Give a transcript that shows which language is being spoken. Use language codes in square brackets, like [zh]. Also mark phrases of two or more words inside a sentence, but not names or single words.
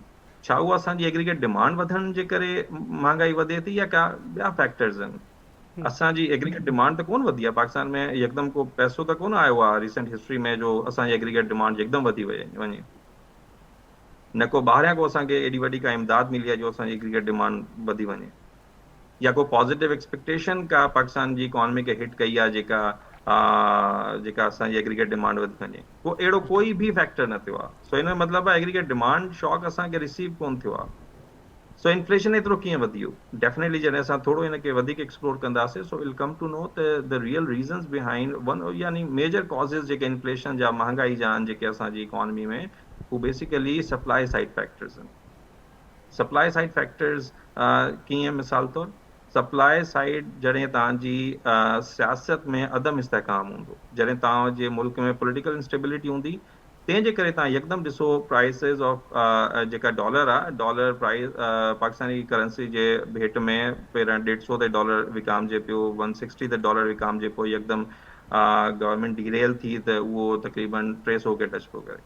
[sd] छा उहा असांजी [en] aggregate demand [sd] वधण जे करे महांगाई वधे थी या का ॿिया फैक्टर्स आहिनि? असांजी [en] aggregate demand [sd] त कोन वधी आहे. पाकिस्तान में यकदम को पैसो त कोन आयो आहे [en] recent history [sd] में जो असांजी [en] aggregate demand [sd] यकदम वधी वञे. न को ॿाहिरियां को असांखे एॾी वॾी का इमदाद मिली आहे जो असांजी [en] aggregate demand [sd] वधी वञे, या को [en] positive expectation [sd] का पाकिस्तान जी इकोनॉमी खे हिट कई आहे जेका असांजी [en] aggregate demand [sd] वधी वञे. को अहिड़ो कोई बि फैक्टर न थियो आहे. सो हिन जो मतिलबु आहे [en] aggregate demand shock [sd] असांखे रिसीव कोन थियो आहे. सो इन्फ्लेशन एतिरो कीअं वधी वियो? डेफिनेटली जॾहिं असां थोरो हिनखे वधीक एक्सप्लोर कंदासीं [en] so will come to know [sd] त [en] the real reasons behind one, [sd] यानी [en] major causes [sd] जेके इन्फ्लेशन जा, महांगाई जा आहिनि जेके असांजी इकोनॉमी में, हू [en] basically supply side factors [sd] आहिनि. [en] supply side factors [sd] कीअं? मिसाल तौरु [en] supply side [sd] जॾहिं तव्हांजी सियासत में अदम इस्तेहकाम हूंदो, जॾहिं तव्हांजे मुल्क में [en] political instability [sd] हूंदी, तंहिंजे करे तव्हां यकदम ॾिसो [en] prices of [sd] जेका डॉलर आहे, [en] dollar price Pakistani currency [sd] जे भेट में पहिरियां $150 ते डॉलर विकामजे पियो, $160 ते डॉलर विकामजे पियो, यकदम [en] government derail [sd] थी त उहो तक़रीबन 300 खे टच पियो करे.